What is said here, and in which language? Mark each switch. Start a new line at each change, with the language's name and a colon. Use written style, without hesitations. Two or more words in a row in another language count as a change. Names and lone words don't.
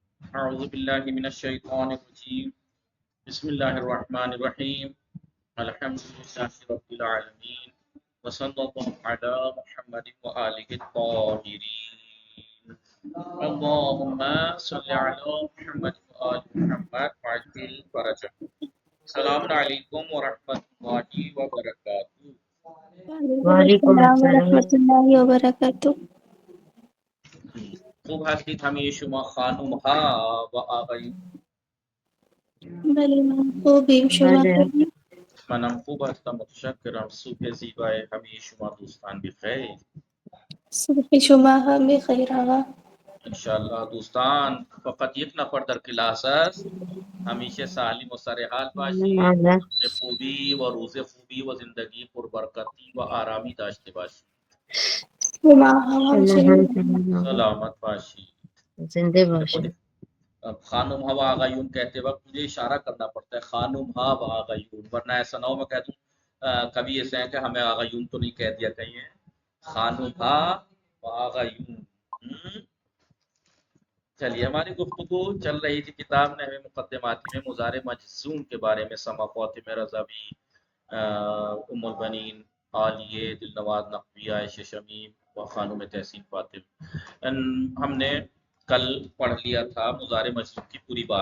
Arabic: اعوذ باللہ من الشیطان الرجیم بسم اللہ الرحمن الرحیم الحمد للہ رب العالمین وصلی اللہ علی محمد وآلہ الطاہرین اللہم صلی علی محمد وآل محمد وعجل فرجہ۔ السلام علیکم ورحمۃ اللہ وبرکاتہ۔ وعلیکم السلام السلام ورحمۃ اللہ وبرکاتہ۔
Persian: خوب هستید همه شما خانم ها و آقایون؟ بله من خوبیم، شما بله خوبیم؟ منم خوب هستم، متشکرم. صبح زیبای همه شما دوستان بخیر. صبح شما هم بخیر آقا. انشاءالله دوستان فقط یک نفر در کلاس است. همیشه سالم و سرحال باشید. بله. خوبی و روز خوبی و زندگی پربرکتی و آرامی داشته باشید. شما هم همچنین. الحمدللہ سلامت باشید. زندہ باشد۔
Urdu: اب
Persian: خانم ها و آقایون
Urdu: کہتے وقت مجھے اشارہ کرنا پڑتا ہے،
Persian: خانم ها و آقایون،
Urdu: ورنہ ایسا نہ ہو میں کہہ دوں کبھی ایسے ہیں کہ ہمیں آقایون تو نہیں کہہ دیا کہیں،
Persian: خانم ها و آقایون۔
Urdu: چلیے ہماری گفتگو چل رہی تھی کتاب نحو مقدماتی میں مضارع مجزوم کے بارے میں، سما فاطمہ رضوی، ام البنین عالیہ دلنواز نقوی، عائشہ شمیم و خانم تحسین فاطم۔ ہم نے کل پڑھ لیا تھا مضارع مجزوم کی پوری بات۔